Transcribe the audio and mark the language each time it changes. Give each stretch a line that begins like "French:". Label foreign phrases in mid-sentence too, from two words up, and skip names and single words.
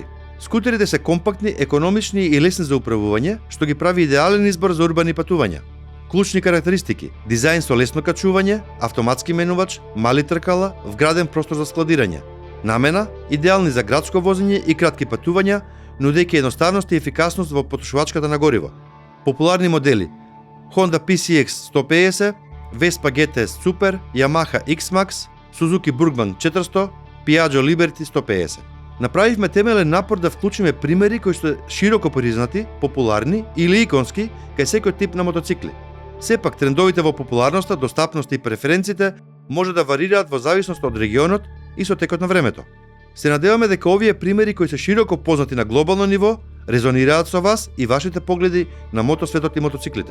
Macedonian: Скутерите се компактни, економични и лесни за управување, што ги прави идеален избор за урбани патувања. Клучни карактеристики: дизајн со лесно качување, автоматски менувач, мали тркала, вграден простор за складирање. Намена: идеални за градско возење и кратки патувања, нудејќи едноставност и ефикасност во потрошувачката на гориво. Популарни модели: Honda PCX 150, Vespa GTS Super, Yamaha X-Max, Suzuki Burgman 400, Piaggio Liberty 150. Направивме темелен напор да вклучиме примери кои што широко признати, популарни или иконски кај секој тип на мотоцикли. Сепак трендовите во популарноста, достапноста и преференциите може да варираат во зависност од регионот и со текот на времето. Се надеваме дека овие примери кои се широко познати на глобално ниво резонираат со вас и вашите погледи на мотосветот и мотоциклите.